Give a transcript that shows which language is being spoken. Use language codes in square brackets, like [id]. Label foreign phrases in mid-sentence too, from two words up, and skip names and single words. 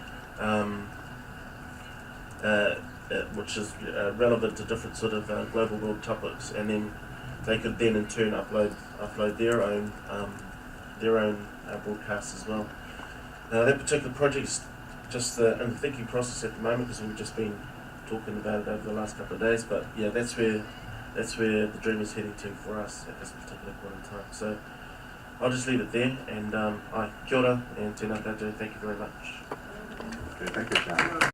[en] which is relevant to different sort of global world topics, and then they could then in turn upload their own broadcasts as well. That particular project's just in the thinking process at the moment, because we've just been talking about it over the last couple of days. But yeah, that's where the dream is heading to for us at this particular point in time. So I'll just leave it there, and [mi] kia ora [en] and [mi] tēnā koutou. [en] Thank you very much. Okay, thank you, Sean.